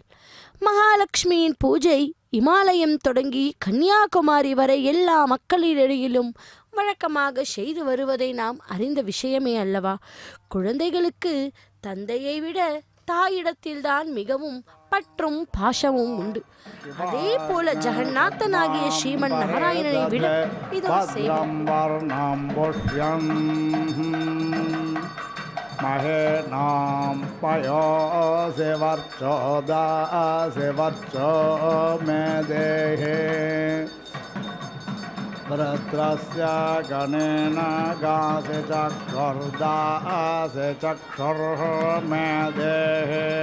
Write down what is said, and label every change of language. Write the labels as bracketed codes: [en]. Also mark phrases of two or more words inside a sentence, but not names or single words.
[ta] மகாலட்சுமியின் பூஜை இமாலயம் தொடங்கி கன்னியாகுமரி வரை எல்லா மக்களிடையிலும் வழக்கமாக செய்து வருவதை நாம் அறிந்த விஷயமே அல்லவா? குழந்தைகளுக்கு தந்தையை விட தாயிடத்தில்தான் மிகவும் பற்றும் பாசமும் உண்டு. அதே போல ஜெகநாதனாகிய ஸ்ரீமன் நாராயணனை விட இதோ [sa] महेनां पयोऽसि वर्चो दासि वर्चो मे देहे वृत्रस्य गणेन गासि चक्षुर्दासि चक्षुर् मे देहे